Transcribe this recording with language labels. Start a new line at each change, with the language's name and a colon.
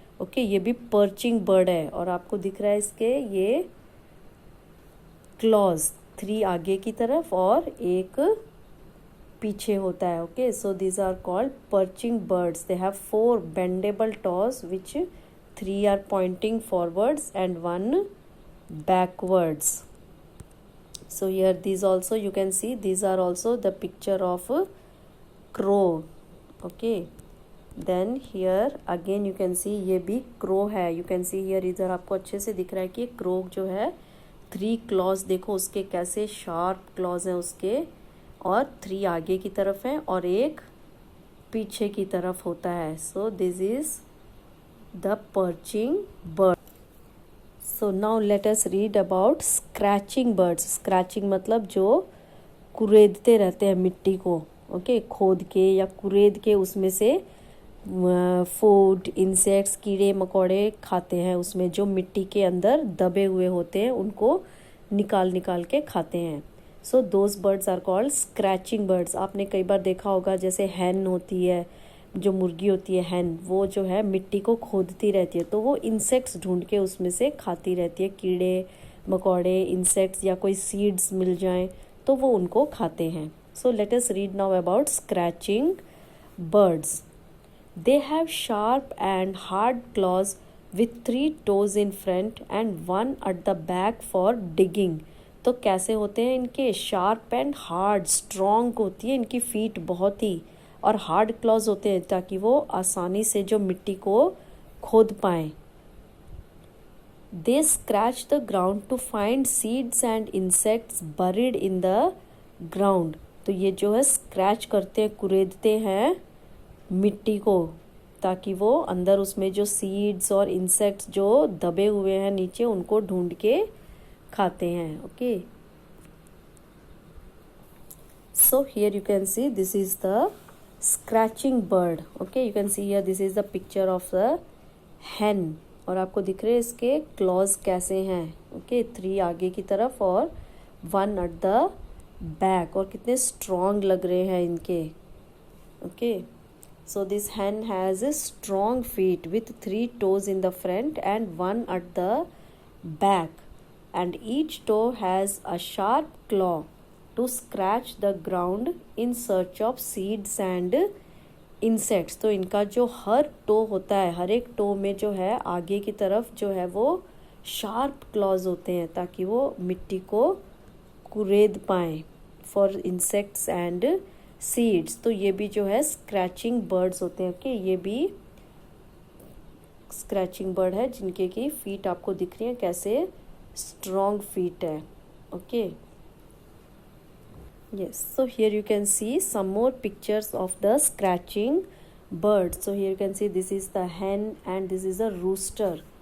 Hindi: Okay ये भी perching bird है, और आपको दिख रहा है इसके ये क्लॉज 3 आगे की तरफ और 1 पीछे होता है।
English: Okay so these are called perching birds. They have 4 bendable toes which 3 are pointing forwards and 1 backwards. So here these also you can see, these are also the picture of crow. Okay, then here again you can see
Hindi: ये भी crow है।
English: you can see here
Hindi: इधर आपको अच्छे से दिख रहा है कि crow जो है 3 claws, देखो उसके कैसे sharp claws हैं उसके, और 3 आगे की तरफ है और 1 पीछे की तरफ होता है।
English: So this is the perching bird. So now let us read about scratching birds.
Hindi: Scratching मतलब जो कुरेदते रहते हैं मिट्टी को, ओके, खोद के या कुरेद के उसमें से फूड, इंसेक्ट्स, कीड़े मकोड़े खाते हैं. उसमें जो मिट्टी के अंदर दबे हुए होते हैं उनको निकाल निकाल के खाते हैं.
English: So those birds are called scratching birds.
Hindi: आपने कई बार देखा होगा, जैसे हैन होती है, जो मुर्गी होती है हैन, वो जो है मिट्टी को खोदती रहती है, तो वो इंसेक्ट्स ढूंढ के उसमें से खाती रहती है. कीड़े मकोड़े, इंसेक्ट्स या कोई सीड्स मिल जाएं तो वो उनको खाते हैं.
English: So let us read now about scratching birds. They have sharp and hard claws with 3 toes in front and 1 at the back for digging.
Hindi: तो कैसे होते हैं इनके? शार्प एंड हार्ड, स्ट्रॉन्ग होती है इनकी फीट बहुत ही, और हार्ड क्लॉज होते हैं ताकि वो आसानी से जो मिट्टी को खोद पाएं.
English: They scratch the ground to find seeds and insects buried in the ground.
Hindi: तो ये जो है स्क्रैच करते हैं, कुरेदते हैं मिट्टी को, ताकि वो अंदर उसमें जो सीड्स और इंसेक्ट्स जो दबे हुए हैं नीचे उनको ढूंढ के खाते हैं.
English: Okay, so here you can see this is the scratching bird. Okay, you can see here this is the picture of the hen,
Hindi: और आपको दिख रहे हैं इसके क्लॉज कैसे हैं. ओके, 3 आगे की तरफ और 1
English: at the back,
Hindi: और कितने स्ट्रॉन्ग लग रहे हैं इनके.
English: ओके, so this hen has a strong feet with 3 toes in the front and 1 at the back, and each toe has a sharp claw to scratch the ground in search of seeds and insects.
Hindi: तो इनका जो हर to होता है, हर एक to में जो है आगे की तरफ जो है वो शार्प क्लॉज होते हैं ताकि वो मिट्टी को कुरेद पाएं
English: For insects and seeds.
Hindi: तो ये भी जो है स्क्रैचिंग बर्ड्स होते हैं. ओके, ये भी स्क्रैचिंग बर्ड है जिनके की फीट आपको दिख रही है कैसे स्ट्रॉन्ग फीट है.
English: Okay, yes, so here you can see some more pictures of the scratching birds. So here you can see this is the hen and this is a rooster.